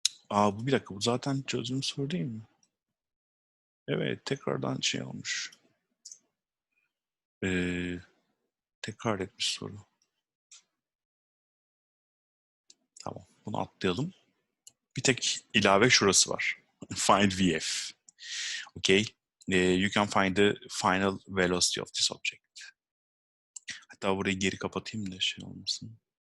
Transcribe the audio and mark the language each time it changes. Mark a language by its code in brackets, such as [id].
[tr] Bu bir dakika, bu zaten çözüm soru değil mi? Evet, tekrardan şey olmuş. Tekrar etmiş soru. Tamam, bunu atlayalım. Bir tek ilave şurası var. [en] Find VF. Okay, you can find the final velocity of this object. [tr] Hatta burayı geri kapatayım da şey olmasın.